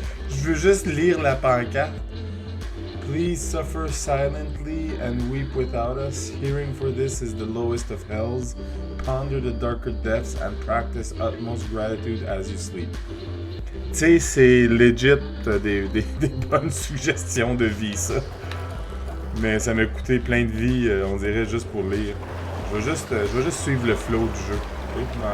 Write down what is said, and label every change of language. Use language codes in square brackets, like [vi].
[fr] Je veux juste lire la pancarte. [en] Please suffer silently and weep without us. Hearing for this is the lowest of hells. Ponder the darker depths and practice utmost gratitude as you sleep. [fr] Tu sais, c'est legit des bonnes suggestions de vie, ça. Mais ça m'a coûté plein de vie, on dirait, juste pour lire. Je vais juste suivre le flow du jeu. Okay?